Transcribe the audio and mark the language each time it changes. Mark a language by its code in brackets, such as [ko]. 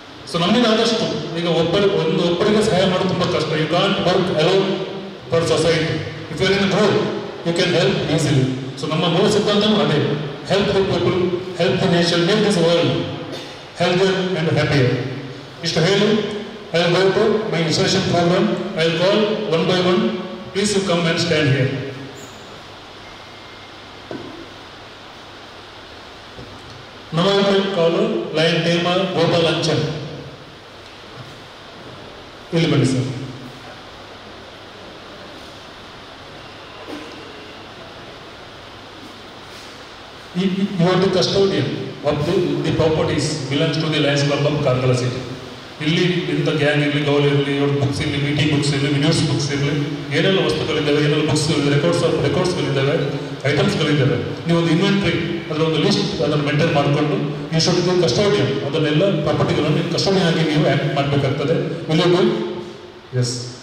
[kn] So ನಮಗಾದಷ್ಟು ಈಗ ಒಬ್ಬರಿಗೆ ಸಹಾಯ ಮಾಡೋದು ತುಂಬ ಕಷ್ಟ. [en] You can't work alone for society. If you are in group you can help easily. [kn] So ನಮ್ಮ ಮೂಲ ಸಿದ್ಧಾಂತನೂ ಅದೇ, [en] Help the people, help the nation, make this world healthier and happier. [kn] ಇಷ್ಟು ಹೇಳಿ [en] I will go to my installation program. I will call one by one. Please you come and stand here. Now I will call Lion Tamer Gopalanchan. [kn] ಇಲ್ಲಿ ಬನ್ನಿ sir. [en] You are the custodian of the properties belongs to the Lions Club of Karkala city. [kn] ಇಲ್ಲಿ ಇಂಥ gang ಇರಲಿ, ಗೌಲ್ ಇರಲಿ, books ಇರಲಿ, meeting books ಇರಲಿ, news books ಇರಲಿ, ಏನೆಲ್ಲ ವಸ್ತುಗಳಿದ್ದಾವೆ, ಏನೆಲ್ಲ ಬುಕ್ಸ್ ರೆಕಾರ್ಡ್ಸ್ಗಳಿದ್ದಾವೆ, ಐಟಮ್ಸ್ಗಳಿದ್ದಾವೆ, ನೀವು ಒಂದು ಇನ್ವೆಂಟ್ರಿ ಅದರ ಒಂದು ಲಿಸ್ಟ್ ಅದನ್ನು ಮೇಂಟೈನ್ ಮಾಡಿಕೊಂಡು [en] ಈ should be custodian, [kn] ಅದನ್ನೆಲ್ಲ ಪ್ರಾಪರ್ಟಿಗಳನ್ನು ಕಸ್ಟೋಡಿಯನ್ ಆಗಿ ನೀವು ಆ್ಯಕ್ಟ್ ಮಾಡಬೇಕಾಗ್ತದೆ. [en] Will you do? Yes.